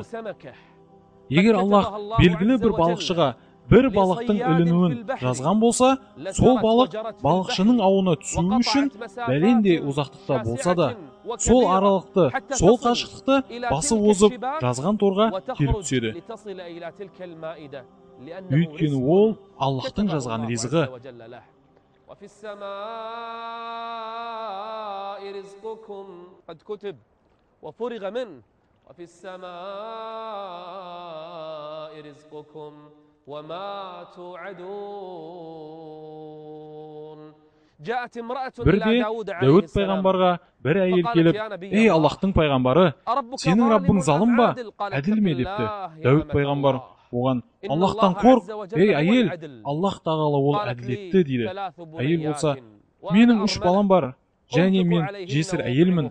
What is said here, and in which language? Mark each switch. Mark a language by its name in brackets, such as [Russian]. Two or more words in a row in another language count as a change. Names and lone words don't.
[Kazakh] Егер Аллах белгілі бір балықшыға бір балықтың ілінуін жазған болса, сол балық балықшының ауына түсу үшін бәлендей ұзақтықта болса да, сол аралықты, сол қашықтықты басы озып жазған торға келіп түседі. Өйткені ол Аллахтың жазған ризығы. [Arabic] وفي السماء رزقكم وما توعدون [Kazakh] Бірде Дәуд пайғамбарға бір әйел келіп, «Ей Аллахтың пайғамбары, сенің Раббың залым ба, әділ ме?» депті. Дәуд пайғамбар оған, «Аллахтан қорқ, ей әйел, Аллах тағала ол әділетті» дейді. Әйел болса, «Менің 3 балам бар, және мен жесір әйелмін.